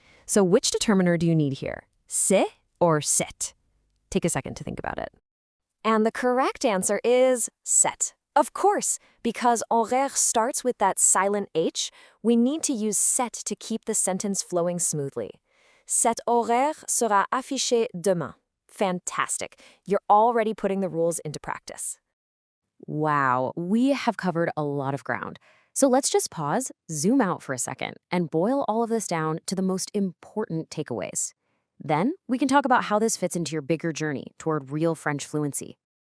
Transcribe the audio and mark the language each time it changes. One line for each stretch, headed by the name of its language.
English: So which determiner do you need here? C'est or cette? Take a second to think about it. And the correct answer is cette. Of course, because horaire starts with that silent H, we need to use cette to keep the sentence flowing smoothly.
French: Cet horaire sera affiché demain.
English: Fantastic. You're already putting the rules into practice. Wow, we have covered a lot of ground. So let's just pause, zoom out for a second, and boil all of this down to the most important takeaways. Then we can talk about how this fits into your bigger journey toward real French fluency.